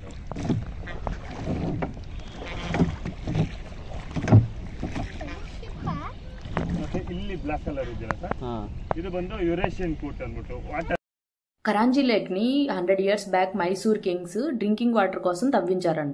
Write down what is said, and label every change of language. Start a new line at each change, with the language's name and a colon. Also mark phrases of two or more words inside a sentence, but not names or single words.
Kannada: ಮತ್ತೆ ಇಲ್ಲಿ
English: black colour
Kannada: ಇದೆಯಲ್ಲ ಸರ್, ಇದು ಬಂದು
English: Eurasian coot
Kannada: ಅಂದ್ಬಿಟ್ಟು ವಾಟರ್.
Telugu: కరాంజీ లేక్ని
English: 100 years back Mysore kings drinking water
Telugu: కోసం తవ్వించారంట.